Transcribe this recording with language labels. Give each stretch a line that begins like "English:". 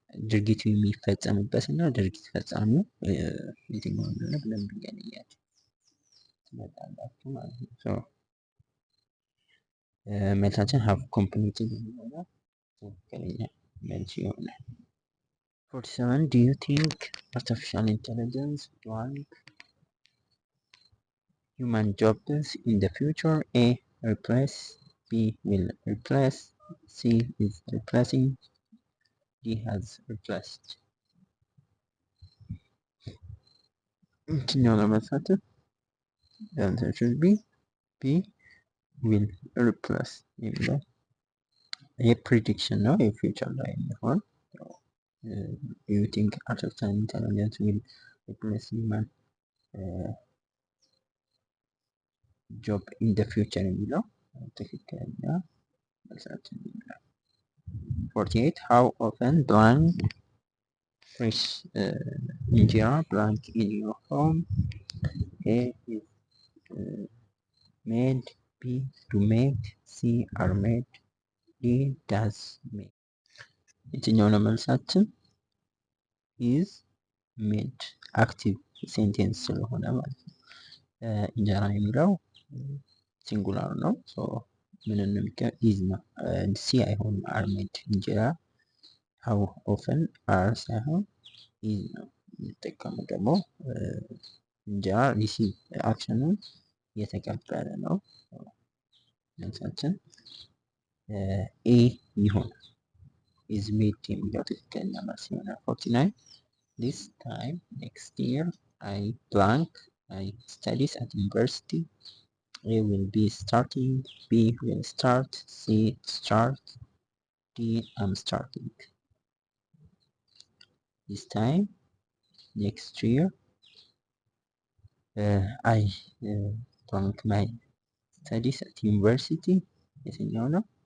Amharic: ድርጊቱ የሚፈጸምበት እና ድርጊት ፈጻሚው የትኛው እንደሆነ በደንብ እየለያችሁ ትመጣላችሁ ማለት ነው። መልሳችን
English: have completed
Amharic: የሚሆነው ትክክለኛ መልስ ይሆናል። 47
English: do you think artificial intelligence blank human jobs in the future? A replace, B will replace, C is replacing, D has replaced።
Amharic: የትኛው ነው መልሳችን?
English: The answer should be B will replace
Amharic: የሚለው የፕሪዲክሽን ነው የፊውቸር ላይ የሚሆን
English: you think artificial intelligence will replace human job in the future
Amharic: የሚለው ትክክለኛ መልሳችን ይሆናል።
English: 48 how often blank fresh እንጀራ blank in your home? A is made, B do make, C are made, D does make።
Amharic: የትኛው ነው መልሳችን? is made አክቲቭ ሴንቴንስ ስለሆነ ማለት ነው። እንጀራ የሚለው ሲንጉላር ነው። ምን ነው ኢዝ ነው። ሲ አይሆንም አር ሜድ እንጀራ ሃው ኦፈን አር ሳይሆን ኢዝ ነው የሚጠቀመው። ደግሞ እንጀራ ሪሲቭ አክሽኑን እየተቀበለ ነው። መልሳችን ኤ ይሆናል። ኢዝ ሜድ የሚለው ትክክለኛ መልስ ይሆናል። 49
English: this time next year I blank I studies at university. A will be starting, B will start, C start, D I'm starting. This time next year I blank my studies at university.
Amharic: የትኛው ነው?